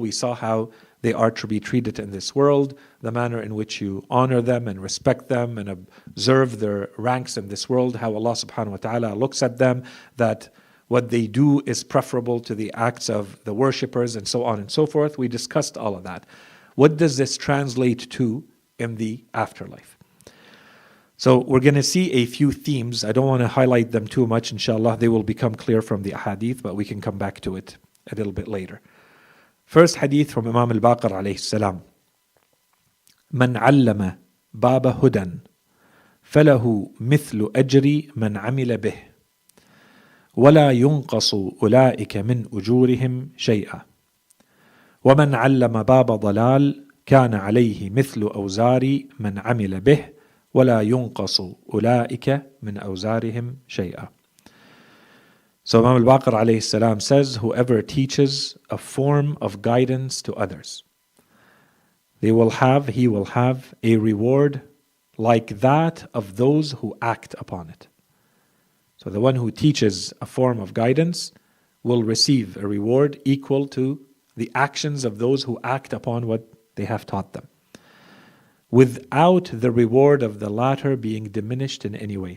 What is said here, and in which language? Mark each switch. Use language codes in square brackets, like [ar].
[en] We saw how they are to be treated in this world, the manner in which you honor them and respect them and observe their ranks in this world, how Allah subhanahu wa ta'ala looks at them, that what they do is preferable to the acts of the worshippers, and so on and so forth. We discussed all of that. What does this translate to in the afterlife? So we're going to see a few themes. I don't want to highlight them too much, inshallah. They will become clear from the hadith, but we can come back to it a little bit later. First hadith from Imam al-Baqir alayhi salam. [ar] من علم باب هدى فله مثل أجر من عمل به ولا ينقص أولئك من أجورهم شيئا ومن علم باب ضلال كان عليه مثل أوزار من عمل به ولا ينقص أولئك من أوزارهم شيئا. [en] So Imam al-Baqir alayhi salam says, whoever teaches a form of guidance to others, he will have a reward like that of those who act upon it. So the one who teaches a form of guidance will receive a reward equal to the actions of those who act upon what they have taught them, without the reward of the latter being diminished in any way.